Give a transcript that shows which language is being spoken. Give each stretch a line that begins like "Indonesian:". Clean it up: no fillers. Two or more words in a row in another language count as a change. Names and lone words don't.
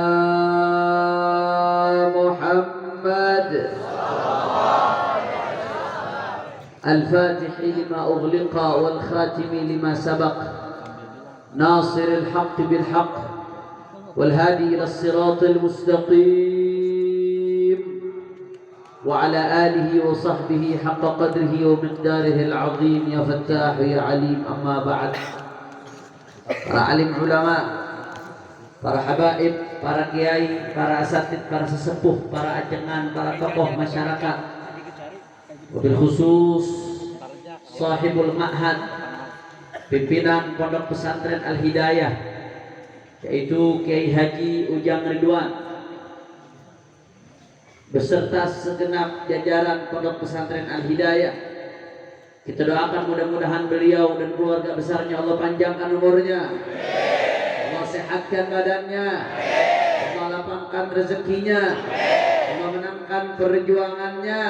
Arabic: محمد الفاتح لما أغلق والخاتم لما سبق، ناصر الحق بالحق والهادي إلى الصراط المستقيم، وعلى آله وصحبه حق قدره ومقداره العظيم. يا فتاح يا عليم. أما بعد.
Indonesian: Para alim ulama, para habaib, para kiai, para asatid, para sesepuh, para ajengan, para tokoh masyarakat,
Arabic: wabil khusus sahibul ma'had,
Indonesian: pimpinan Pondok Pesantren Al-Hidayah, yaitu Kiai Haji Ujang Ridwan beserta segenap jajaran Pondok Pesantren Al-Hidayah. Kita doakan mudah-mudahan beliau dan keluarga besarnya Allah panjangkan umurnya, Allah sehatkan badannya, Allah lapangkan rezekinya, Allah menangkan perjuangannya.